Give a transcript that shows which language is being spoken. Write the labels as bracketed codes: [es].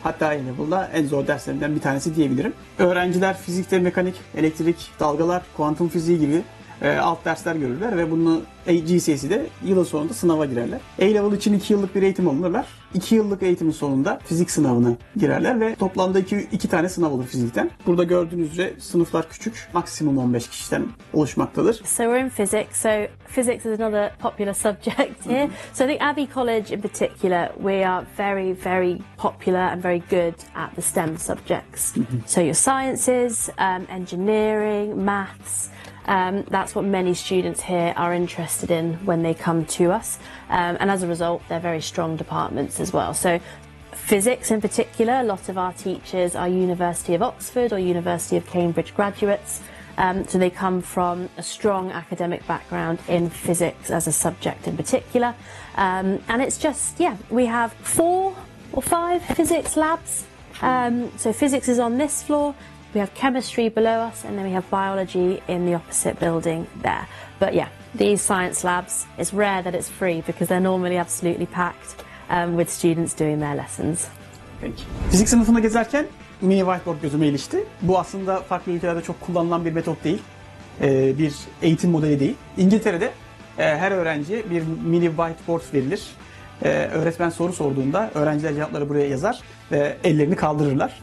[tr] Hatta A-Level'da en zor derslerinden bir tanesi diyebilirim. Öğrenciler fizikte mekanik, elektrik, dalgalar, kuantum fiziği gibi alt dersler görürler ve bunu GCSE'de yılın sonunda sınava girerler. A-Level için 2 yıllık bir eğitim alınırlar. 2 yıllık eğitimin sonunda fizik sınavına girerler ve toplamda 2 tane sınav olur fizikten. Burada gördüğünüz üzere sınıflar küçük, maksimum 15 kişiden oluşmaktadır. [en] So we're in physics, so physics is another popular subject here. So I think Abbey College in particular, we are very, very popular and very good at the STEM subjects. So your sciences, engineering, maths, that's what many students here are interested in when they come to us, and as a result they're very strong departments as well. So physics in particular, a lot of our teachers are University of Oxford or University of Cambridge graduates, so they come from a strong academic background in physics as a subject in particular, and it's just, we have 4 or 5 physics labs. So physics is on this floor. We have chemistry below us, and then we have biology in the opposite building there. But these science labs, it's rare that it's free because they're normally absolutely packed with students doing their lessons. [tr] Peki. Fizik sınıfında gezerken mini whiteboard gözüme ilişti. Bu aslında farklı ülkelerde çok kullanılan bir metot değil. Bir eğitim modeli değil. İngiltere'de her öğrenciye bir mini whiteboard verilir. Öğretmen soru sorduğunda öğrenciler cevapları buraya yazar ve ellerini kaldırırlar.